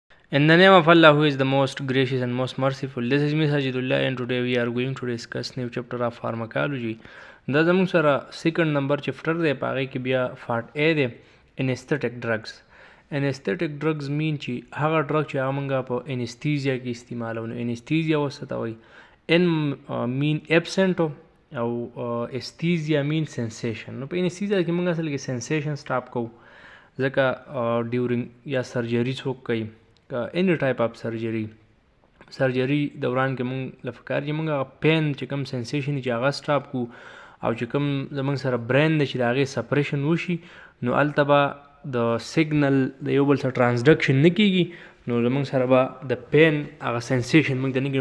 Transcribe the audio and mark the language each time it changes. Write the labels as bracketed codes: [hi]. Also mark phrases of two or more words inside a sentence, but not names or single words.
[en] In the name of Allah, who is the most gracious and most merciful, this is Miss Hajidullah, and today we are going to discuss new chapter of pharmacology. [ps] دا زموږ سره [en] second number chapter [ps] دی، په هغې کې بیا [en] part A [ps] دی [en] anesthetic drugs. anesthetic drugs mean [ps] چې هغه ډرګ چې هغه موږ په انستیزیا کې استعمالو. نو انستیزیا ورته ته وایي. [en] an mean absent [ps] او [en] esthesia mean sensation. [ps] نو په انستیزیا کې موږ اصل کې [en] sensation stop [ps] کوو، ځکه ډیورنګ یا سرجري څوک کوي [en] any type of [ps] سرجري دوران کې مونږ لفکار چې مونږ هغه پین چې کوم سنسیشن چې هغه سټاپ کو، او چې کوم زمونږ سره برین دی چې د هغې سپریشن وشي، نو هلته به د سیګنل د یو بل سره ټرانسډکشن نه کېږي، نو زمونږ سره به د پین هغه سنسیشن مونږ ته نه کېږي.